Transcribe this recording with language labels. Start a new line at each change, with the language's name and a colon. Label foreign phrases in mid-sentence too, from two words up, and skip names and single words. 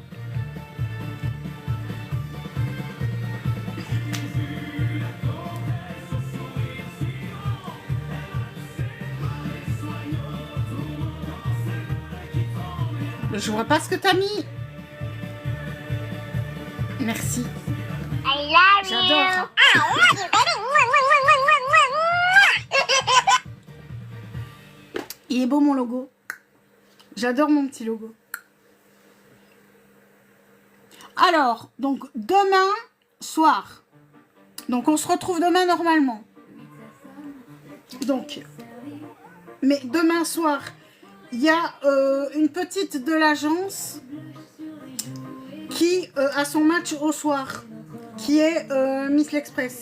French: Je vois pas ce que t'as mis. Merci.
English: I love you.
French: J'adore.
English: I love you, baby. Mwah, mwah, mwah, mwah, mwah, mwah, mwah.
French: Il est beau mon logo. J'adore mon petit logo. Alors, donc demain soir. Donc on se retrouve demain normalement. Donc, mais demain soir, il y a une petite de l'agence qui a son match au soir, qui est Miss L'Express.